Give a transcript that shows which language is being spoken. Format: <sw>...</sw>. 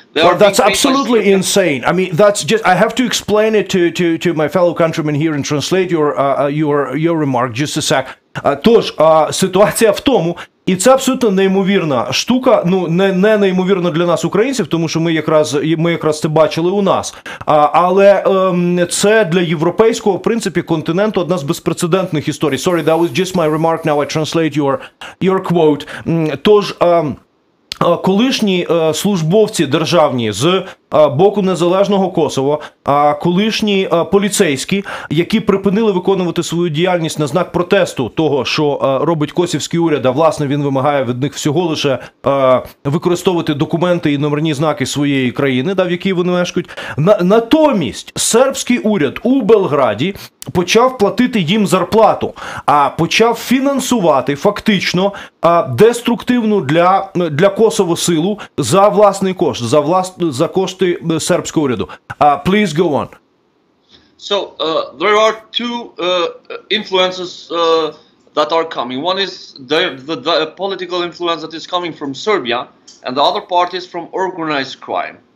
<en>Well, that's absolutely insane. I mean, that's just, I have to explain it to my fellow countrymen here and translate your remark just a sec.</en> <uk>Тож, ситуація в тому, І це абсолютно неймовірна штука, ну не неймовірно для нас, українців, тому що ми якраз це бачили у нас. Але це для європейського, в принципі, континенту одна з безпрецедентних історій.</uk> <en>Sorry, that was just my remark, now I translate your quote.</en> <uk>Тож, колишні службовці державні з боку незалежного Косово, колишні поліцейські, які припинили виконувати свою діяльність на знак протесту того, що робить косівський уряд, а власне він вимагає від них всього лише використовувати документи і номерні знаки своєї країни, в якій вони мешкають. Натомість сербський уряд у Белграді почав платити їм зарплату, а почав фінансувати фактично деструктивну для Косово силу за власний кошт, за кошти сербського уряду.</uk> <en>Please go on. So there are two influences that are coming. One is the political influence that is coming from Serbia, and the other part is from organized crime.</en>